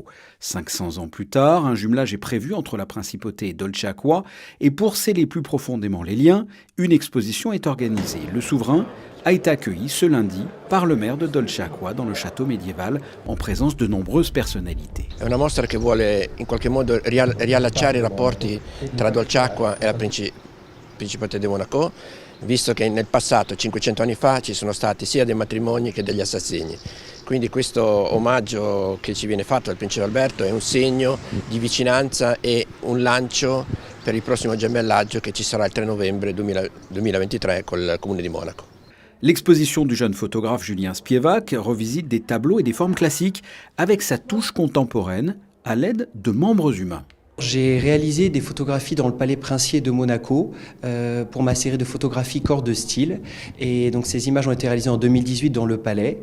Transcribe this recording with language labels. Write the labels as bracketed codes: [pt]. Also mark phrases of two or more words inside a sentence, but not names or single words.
[fr] 500 ans plus tard, un jumelage est prévu entre la principauté et Dolce Acqua, et pour sceller plus profondément les liens, une exposition est organisée. Le souverain a été accueilli ce lundi par le maire de Dolce Acqua dans le château médiéval, en présence de nombreuses personnalités. [it] È una mostra che vuole in qualche modo riallacciare i rapporti tra Dolce Acqua e la Principauté di Monaco, visto che nel passato, 500 anni fa, ci sono stati sia dei matrimoni che degli assassini. Quindi questo omaggio che ci viene fatto dal Principe Alberto è un segno di vicinanza e un lancio per il prossimo gemellaggio che ci sarà il 3 novembre 2023 col Comune di Monaco. [fr] L'exposition du jeune photographe Julien Spievac revisite des tableaux et des formes classiques avec sa touche contemporaine à l'aide de membres humains. J'ai réalisé des photographies dans le Palais Princier de Monaco pour ma série de photographies Corps de style. Et donc ces images ont été réalisées en 2018 dans le Palais.